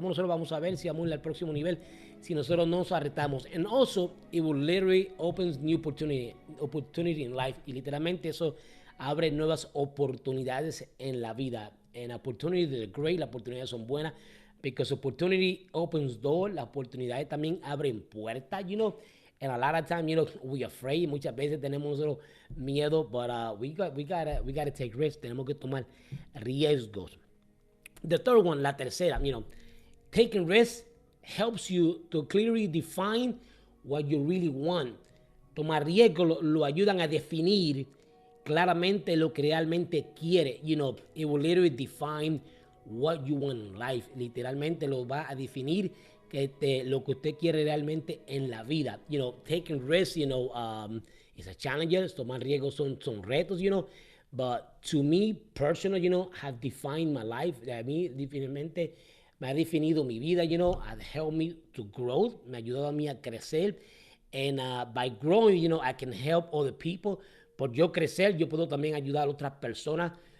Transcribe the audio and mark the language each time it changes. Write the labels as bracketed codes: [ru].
[es] ¿Cómo nosotros vamos a ver si vamos al próximo nivel si nosotros nos arretamos? [en] And also, it will literally opens new opportunity in life. [es] Y literalmente eso abre nuevas oportunidades en la vida. [en] And opportunities are great, [es] las oportunidades son buenas. [en] Because opportunity opens doors, [es] las oportunidades también abren puertas, [en] And a lot of times, we afraid. [es] Muchas veces tenemos miedo, [en] but we gotta take risks. [es] Tenemos que tomar riesgos. [en] The third one, [es] la tercera, [en] taking risks helps you to clearly define what you really want. [es] Tomar riesgos lo ayudan a definir claramente lo que realmente quiere. [en] It will literally define what you want in life. [es] Literalmente lo va a definir lo que usted quiere realmente en la vida. [en] Taking risks, is a challenge. [es] Tomar riesgos son retos, [en] But to me, personal, have defined my life. [es] A mí, definitivamente, me ha definido mi vida, [en] have helped me to grow. [es] Me ha ayudado a mí a crecer. [en] And by growing, I can help other people. [es] Por yo crecer, yo puedo también ayudar a otras personas.